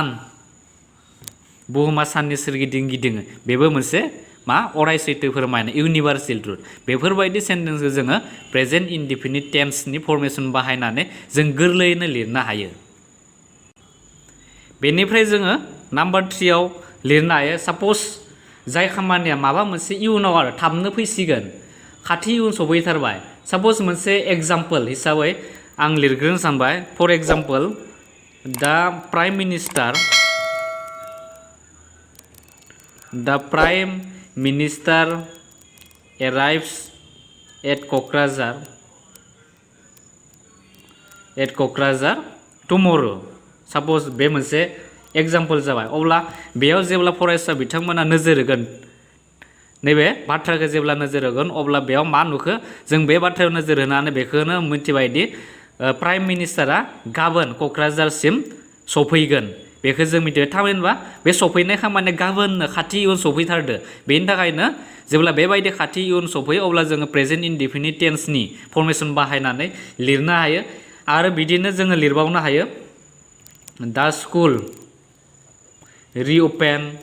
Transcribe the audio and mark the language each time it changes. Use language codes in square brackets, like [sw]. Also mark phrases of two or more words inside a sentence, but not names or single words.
[brx] बुहुमा साननि सोरगिदिं गिदिङो बेबो मोनसे मा अराय सैथो फोरमायनाय [en] universal truth [brx] बेफोरबायदि सेन्टेन्सखौ जोङो [en] present indefinite [brx] टेन्सनि फर्मेसन बाहायनानै जों गोरलैयैनो लिरनो हायो बेनिफ्राय जोङो नाम्बार 3 आव लिरनो हायो साप'ज जाय खामानिया माबा मोनसे इयुनाव आरो थाबनो फैसिगोन खाथि इयुन सफैथारबाय साप'ज मोनसे एग्जाम्पल हिसाबै आं लिरग्रोनो सानबाय [en] for example the prime minister arrives at Kokrajhar tomorrow [brx] साप'ज बे मोनसे एग्जाम्पल जाबाय अब्ला बेयाव जेब्ला फरायसा बिथांमोना नोजोर होगोन नैबे बाथ्राखौ जेब्ला नोजोर होगोन अब्ला बेयाव मा नुखो जों बे बाथ्रायाव नोजोर होनानै बेखौनो मिथिबायदि प्राइम मिनिस्टारा गाबोन क'क्राझारसिम सफैगोन बेखौ जों मिथियो थामहिनबा बे सफैनाय खामानिया गाबोननो खाथि इयुन सफैथारदो बेनि थाखायनो जेब्ला बेबायदि खाथि इयुन सफैयो अब्ला जोङो [en] present indefinite [brx] टेन्सनि फर्मेसन बाहायनानै लिरनो हायो आरो बिदिनो जोङो लिरबावनो हायो [en] the school reopen